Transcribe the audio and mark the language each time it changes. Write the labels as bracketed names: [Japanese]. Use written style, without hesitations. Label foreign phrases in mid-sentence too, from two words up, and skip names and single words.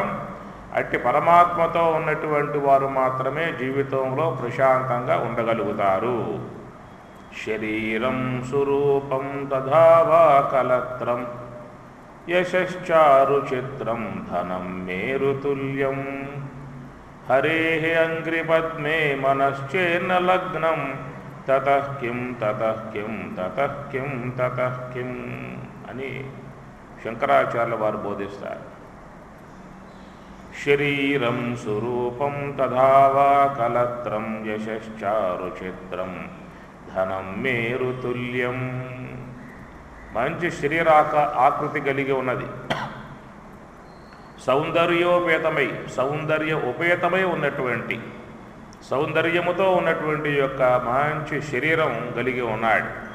[Telugu] అట్టి పరమాత్మతో ఉన్నటువంటి వారు మాత్రమే జీవితంలో ప్రశాంతంగా ఉండగలుగుతారు. [Sanskrit] శరీరం స్వరూపం తథావా కలత్రం యశ్చారు చిత్రం ధనం మేరుతుల్యం హరేః అంగ్రిపద్మే మనశ్చేన్న లగ్నం తతః కిం తతః కిం తతః కిం తతః కిం [Telugu] అని శంకరాచార్యుల వారు బోధిస్తారు. [Sanskrit] శరీరం స్వరూపం తథావా కలత్రం యశ్చారు చిత్రం ధనం మేరుతుల్యం. [Telugu] మంచి ఆకృతి కలిగి ఉన్నది, సౌందర్య ఉపేతమై ఉన్నటువంటి సౌందర్యముతో ఉన్నటువంటి యొక్క మంచి శరీరం కలిగి ఉన్నాడు.